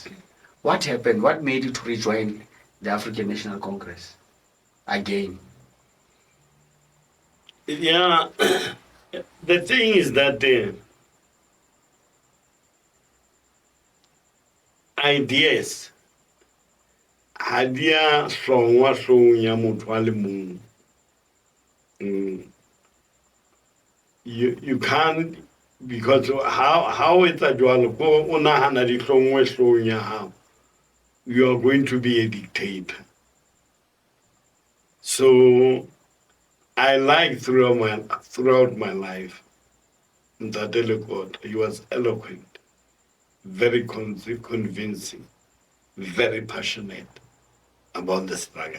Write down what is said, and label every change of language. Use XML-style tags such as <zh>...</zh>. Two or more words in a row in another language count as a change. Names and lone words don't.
<en>What happened? What made you to rejoin the African National Congress again? Yeah, The thing is that ideas</en> <st>ha di a hlongwa hlong ya motho a le mong.</st> <en>You can't, because</en> <st>how etsa jwalo ko o nahana di hlongwe hlong ya hao,</st> <en>you are going to be a dictator. So I like throughout my life, Ntate Lekota, he was eloquent, very convincing, very passionate about the struggle.</en>